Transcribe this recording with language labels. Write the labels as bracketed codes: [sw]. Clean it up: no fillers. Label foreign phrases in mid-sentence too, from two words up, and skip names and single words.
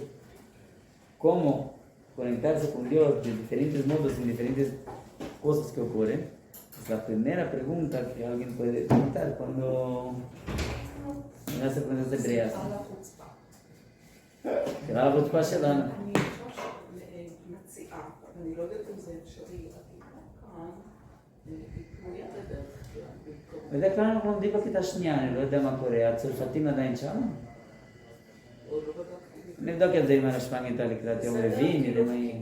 [es] ¿Cómo conectarse con Dios de diferentes modos en diferentes cosas que ocurren? Es la primera pregunta que alguien puede preguntar cuando hace preguntas hebreas. Que la [he] חוצפה שלנו. אני מציעה, אני לא יודעת אם זה אפשרי, כאן, תתנו יד בדרך כלל. בדרך כלל אנחנו לומדים בכיתה שנייה, אני לא יודע מה קורה, הצרפתים עדיין שם? עוד לא בדקתי. נבדוק את זה עם הרשמ"ג לקראת יום רביעי, נראה מה יהיה.